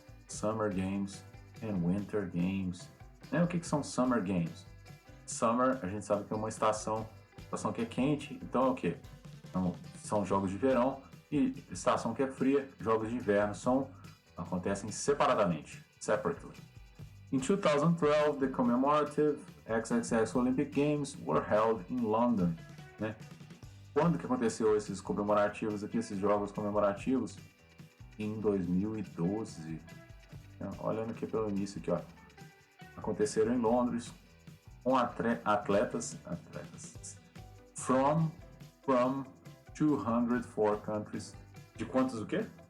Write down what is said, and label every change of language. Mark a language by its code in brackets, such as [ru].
[en] Summer Games and Winter Games. [pt] O que são [en] Summer Games? [pt] Summer, a gente sabe que é uma estação que é quente, então é o quê? Então, são jogos de verão, e estação que é fria, jogos de inverno acontecem separadamente, [en] separately. In 2012, the commemorative XXX Olympic Games were held in London, [pt] né? Quando que aconteceu esses comemorativos aqui, esses jogos comemorativos? Em 2012. Olhando aqui pelo início aqui, ó. Aconteceram em Londres com atletas [en] from 204 countries. [pt] De quantos o quê?